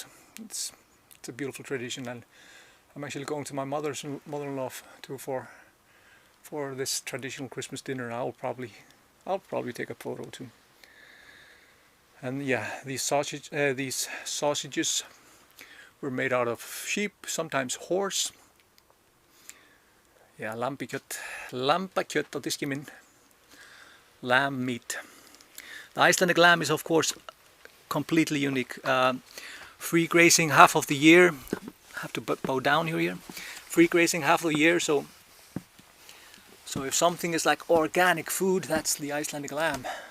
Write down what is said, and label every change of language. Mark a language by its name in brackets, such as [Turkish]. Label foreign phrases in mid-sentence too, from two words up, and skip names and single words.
[English] It's a beautiful tradition, and I'm actually going to my mother-in-law for this traditional Christmas dinner. I'll probably take a photo too. And yeah, these sausages were made out of sheep, sometimes horse. Yeah, [Icelandic] lambakjöt á diski minn. [English] Lamb meat. The Icelandic lamb is of course completely unique. Free grazing half of the year. I have to bow down here. Free grazing half of the year, so if something is like organic food, that's the Icelandic lamb.